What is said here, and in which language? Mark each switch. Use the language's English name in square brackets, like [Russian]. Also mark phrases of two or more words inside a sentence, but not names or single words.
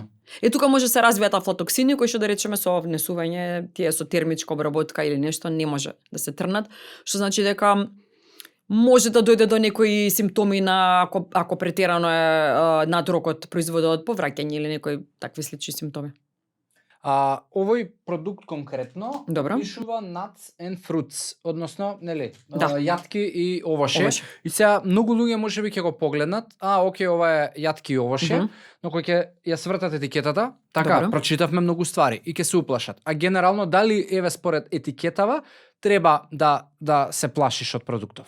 [Macedonian] И тука може се развијат афлатоксини кои што да речеме со внесување, тие со термичка обработка или нешто не може да се трнат, што значи дека може да дојде до некои симптоми на ако претерано е над рокот производот, повраќање или некои такви слични симптоми. Овој продукт конкретно Добро. [English] пишува nuts and fruits, [Macedonian] односно, нели, Да. јатки и овоше. Овоше. И сега многу луѓе можеби ќе го погледнат, окей, ова е јатки и овоше, но кој ќе ја свртат етикетата, така, Добро. прочитавме многу ствари и ќе се уплашат. А генерално дали еве според етикетава треба да се плашиш од продуктов?